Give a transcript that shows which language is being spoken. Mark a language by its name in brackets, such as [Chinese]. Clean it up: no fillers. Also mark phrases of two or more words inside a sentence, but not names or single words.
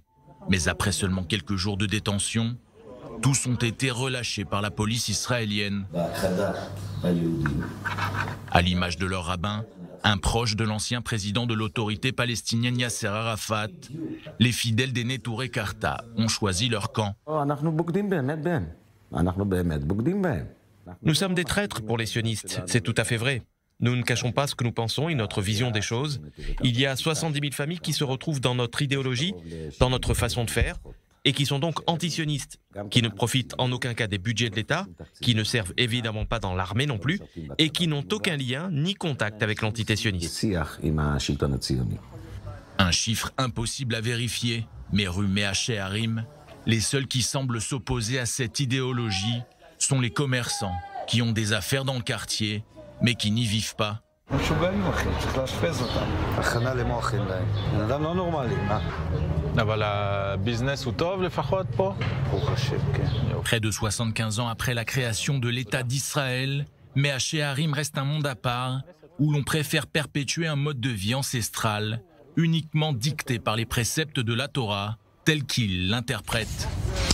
[French] Mais après seulement quelques jours de détention, tous ont été relâchés par la police israélienne. À l'image de leur rabbin, un proche de l'ancien président de l'autorité palestinienne Yasser Arafat, les fidèles des Neturei Karta ont choisi leur camp. [Hebrew] אנחנו בוגדים באמת בהם. אנחנו באמת בוגדים בהם. [French] Nous sommes des traîtres pour les sionistes, c'est tout à fait vrai. Nous ne cachons pas ce que nous pensons et notre vision des choses. Il y a 70 000 familles qui se retrouvent dans notre idéologie, dans notre façon de faire, et qui sont donc anti-sionistes, qui ne profitent en aucun cas des budgets de l'État, qui ne servent évidemment pas dans l'armée non plus, et qui n'ont aucun lien ni contact avec l'entité sioniste. [Hebrew] שיח עם השלטון הציוני. [French] Un chiffre impossible à vérifier, mais rue Mea Shearim, les seuls qui semblent s'opposer à cette idéologie sont les commerçants qui ont des affaires dans le quartier, mais qui n'y vivent pas. [Hebrew] משוגעים אחי, צריך לאשפז אותם. הכנה למוח אין להם. בן אדם לא נורמלי, מה? אבל הביזנס הוא טוב לפחות פה? ברוך השם, כן. [French] Près de 75 ans après la création de l'État d'Israël, Mea Shearim reste un monde à part où l'on préfère perpétuer un mode de vie ancestral uniquement dicté par les préceptes de la Torah tels qu'ils l'interprètent.